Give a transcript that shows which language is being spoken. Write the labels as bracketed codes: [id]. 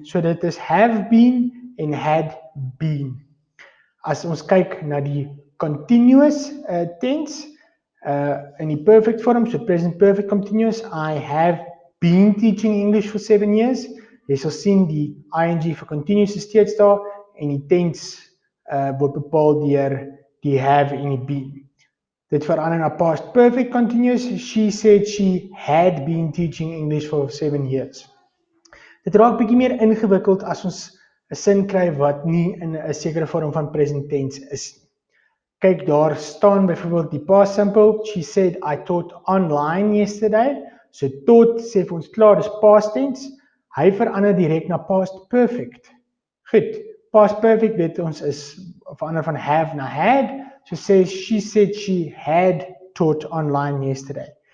[af] So dit is have been en had been. As ons kyk na die continuous tense in die perfect form, so present perfect continuous, [en] I have been teaching English for 7 years. [af] Jy sal sien die ing vir continuous is steeds daar en die tense word bepaal deur die have en die been. Dit verander na past perfect continuous. [en] She said she had been teaching English for 7 years. [af] Dit raak bietjie meer ingewikkeld as ons 'n sin kry wat nie in 'n sekere vorm van present tense is nie. Kyk, daar staan byvoorbeeld die past simple. [en] She said I taught online yesterday. [af] So taught sê vir ons klaar, dis past tense. Hy verander direk na past perfect. Goed, past perfect weet ons is verander van have na had. So sê [en] she said she had taught online yesterday.